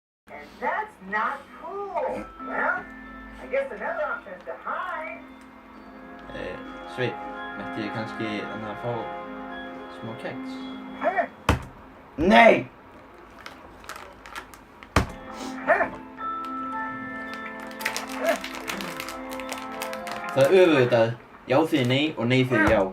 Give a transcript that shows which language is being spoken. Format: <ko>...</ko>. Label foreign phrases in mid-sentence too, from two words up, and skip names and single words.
<en>And that's not cool. Well, I guess another option is to hide.</en> <is>Sveinn, mætti ég kannski að fá smá keks? Nei! Það er öfugt já þýðir nei og nei þýðir já.</is>